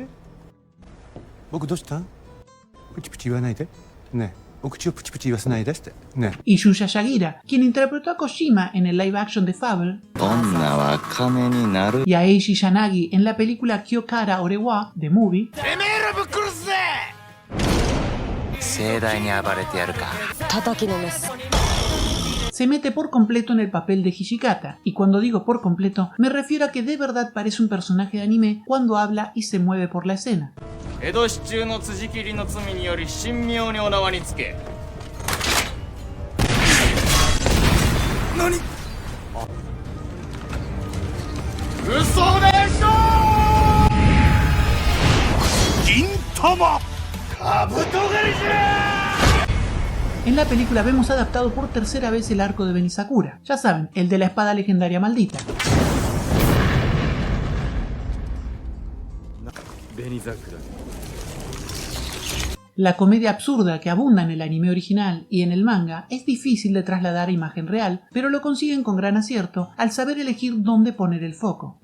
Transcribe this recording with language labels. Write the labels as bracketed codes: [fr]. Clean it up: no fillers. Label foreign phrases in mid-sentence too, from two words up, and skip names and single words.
[ja] 僕どうした？プチプチ言わないでね。お口をプチプチ言わせないでってね。 [es] Y Yuya Yagira, quien interpretó a Kojima en el [en] live action [es] de Fable, y a Eishi Yanagi en la película Kyokara Orewa The Movie, [ja] 盛大に暴れてやるか。叩きのめす。 [es] se mete por completo en el papel de Hijikata, y cuando digo por completo me refiero a que de verdad parece un personaje de anime cuando habla y se mueve por la escena. [ja] 江戸市中の辻斬りの罪により神妙にお縄につけ。何？嘘でしょ！銀玉！カブトガリじゃ！ [es] En la película vemos adaptado por tercera vez el arco de Benisakura, ya saben, el de la espada legendaria maldita. La comedia absurda que abunda en el anime original y en el manga es difícil de trasladar a imagen real, pero lo consiguen con gran acierto al saber elegir dónde poner el foco.